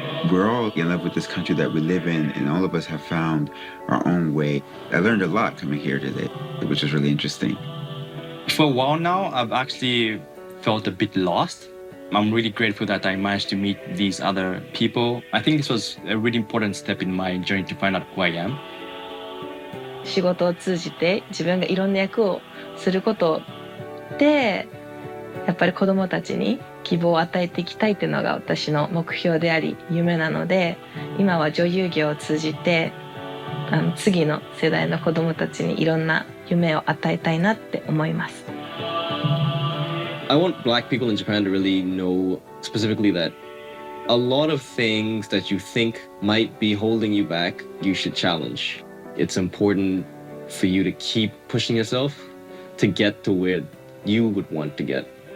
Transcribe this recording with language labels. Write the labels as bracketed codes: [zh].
[en] We're all in love with this country that we live in, and all of us have found our own way. I learned a lot coming here today, which was really interesting. For a while now, I've actually felt a bit lost. I'm really grateful that I managed to meet these other people. I think this was a really important step in my journey to find out who I am. [ja] 仕事を通じて自分がいろんな役をすることでやっぱり子どもたちに希望を与えていきたいっていうのが私の目標であり夢なので今は女優業を通じて次の世代の子どもたちにいろんな夢を与えたいなって思います。 [en] I want black people in Japan to really know specifically that a lot of things that you think might be holding you back, you should challenge. It's important for you to keep pushing yourself to get to where you would want to get.